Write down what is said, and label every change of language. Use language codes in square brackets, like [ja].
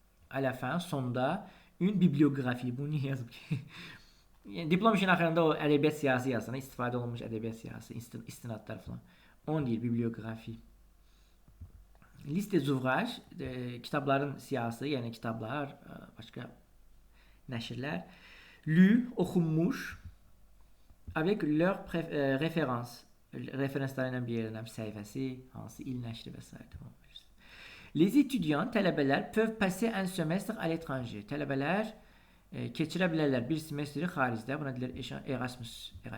[fr] À la fin, sonda, une bibliographie. [az] Bu niyə yazıb ki? Yəni, diplom işinin axırında o ədəbiyyat siyahısı yazsana, istifadə olunmuş ədəbiyyat siyahısı, istinadlar falan. On deyir, bibliografi. [fr] Liste des ouvrages, [az] kitabların siyahısı, yəni kitablar, başqa nəşrlər. [fr] Lu, oxunmuş, avec leur référence. [az] Referanslarıyla bir yerdən səhifəsi, hansı il nəşri və s. [fr] Les étudiants, tələbələr peuvent passer un semestre à l'étranger. [az] Tələbələr keçirə bilərlər bir semestri xaricdə. Buna deyilir Erasmus.